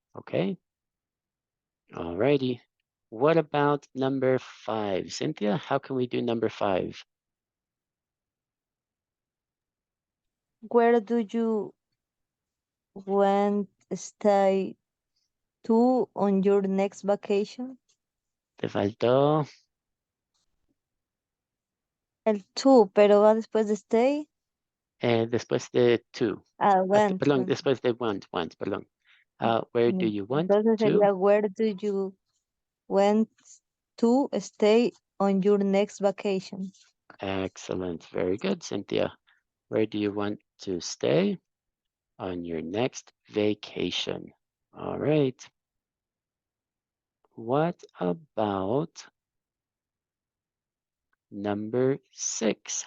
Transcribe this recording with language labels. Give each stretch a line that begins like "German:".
English: Okay. Alrighty. What about number 5? Cynthia, how can we do number 5? Where do you want to stay to on your next vacation?
Spanish: Te faltó El to, pero va después de stay. después de to.
English: Went.
Spanish: Perdón, después de want, perdón.
English: Where do you want
Spanish: Entonces
English: to?
Spanish: sería
English: where do you want to stay on your next vacation? Excellent. Very good, Cynthia. Where do you want to stay on your next vacation? All right. What about number 6?